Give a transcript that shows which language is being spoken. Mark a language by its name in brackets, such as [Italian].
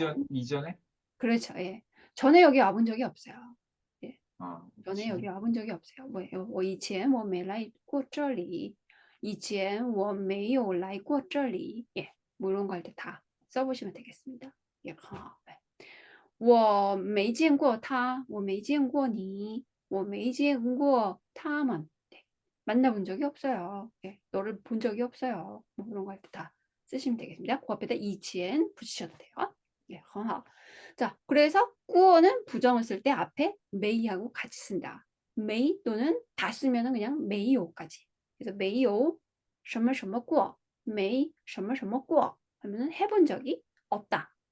[Korean] 이전에? 그렇죠. 예. 전에 여기 와본 적이 없어요. 예. 전에 그치. 여기 와본 적이 없어요. 뭐예요? [Chinese] 我以前我没来过这里. 以前我没有来过这里.예. [Korean] 뭐 이런 거 할 때 다 써보시면 되겠습니다. 예. 很好.네. [Chinese] 我没见过他,我没见过你,我没见过他们. [Korean] 네. 만나본 적이 없어요. 예. 너를 본 적이 없어요. 뭐 이런 거 할 때 다 쓰시면 되겠습니다. 그 앞에다 以前 붙이셔도 돼요. 예, 很好. 자, 그래서 꾸어는 부정을 쓸 때 앞에 메이하고 같이 쓴다. 메이 또는 다 쓰면은 그냥 메이오까지. 그래서 메이오, 什么什么过, 메이, 什么什么过 하면은 해본 적이 없다.